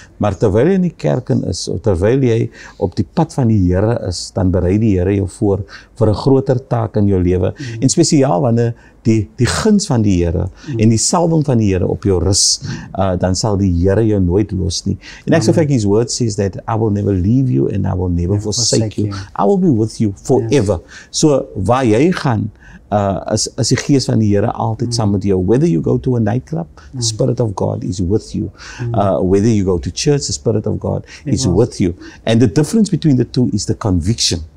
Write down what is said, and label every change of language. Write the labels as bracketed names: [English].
[Afrikaans] Maar terwyl jy in die kerk is, of terwyl jy op die pad van die Here is, dan berei die Here jou voor vir 'n groter taak in jou lewe. En spesiaal wanneer die guns van die Here en die salwing van die Here op jou rus, dan sal die Here jou nooit los nie. En ek sê vir [English] His word says that I will never leave you and I will never forsake you. I will be with you forever. [Afrikaans] So waar jy gaan, is die gees van die Here altyd saam met jou. [English] Whether you go to a nightclub, the Spirit of God is with you. Whether you go to church, the Spirit of God is with you. And the difference between the two is the conviction.